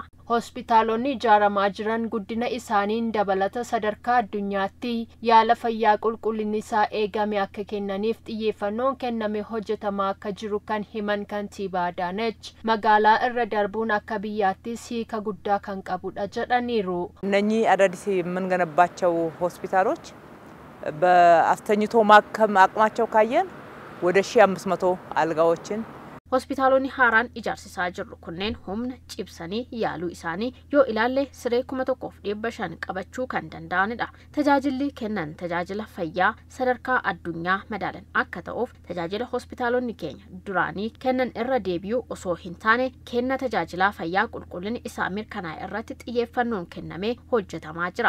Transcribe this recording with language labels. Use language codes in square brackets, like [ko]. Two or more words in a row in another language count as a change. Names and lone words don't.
[om] Hospitaalonni ijaaramaa jiran guddina isaaniin dabalata sadarkaa addunyaatti yaala fayyaa qulqullinni isaa eegame akka kennaniif xiyyeeffannoon kenname hojjetamaa akka jiru kan himan kantiibaa Adaanech magaalaa irra darbuun akka biyyaattis hiika guddaa kan qabudha jedhaniiru. [am] እነኚህ አዳዲስ የምንገነባቸው ሆስፒታሎች በአስተኝቶ ማከም አቅማቸው ካየን ወደ 1500 አልጋዎችን [om] hospitaalonni haaraan ijaarsisaa jirru kunneen humna cibsanii yaaluu isaanii yoo ilaalle siree 1500 qabachuu kan danda'anidha. Tajaajilli kennan tajaajila fayyaa sadarkaa addunyaa madaalan akka ta'uuf tajaajila hospitaalonni keenya duraanii kennan irra deebi'uu osoo hin taane kenna tajaajila fayyaa qulqullinni isaa mirkanaa'e irratti xiyyeeffannoon kennamee hojjetamaa jira.